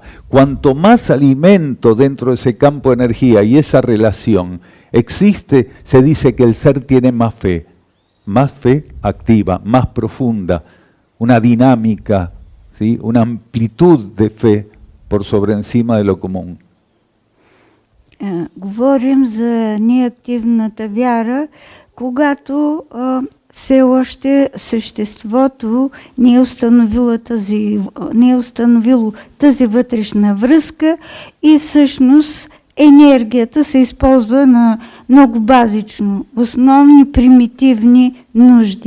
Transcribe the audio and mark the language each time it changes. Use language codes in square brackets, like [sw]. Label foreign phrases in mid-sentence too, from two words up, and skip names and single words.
[es] Cuanto más alimento dentro de ese campo de energía y esa relación existe, se dice que el ser tiene más fe activa, más profunda, una dinámica, ¿sí?, una amplitud de fe por sobre encima de lo común. [bg] Говорим за неактивната вяра, когато все още съществото не е установило тази вътрешна връзка и всъщност енергията се използва на много базично, основни примитивни нужди.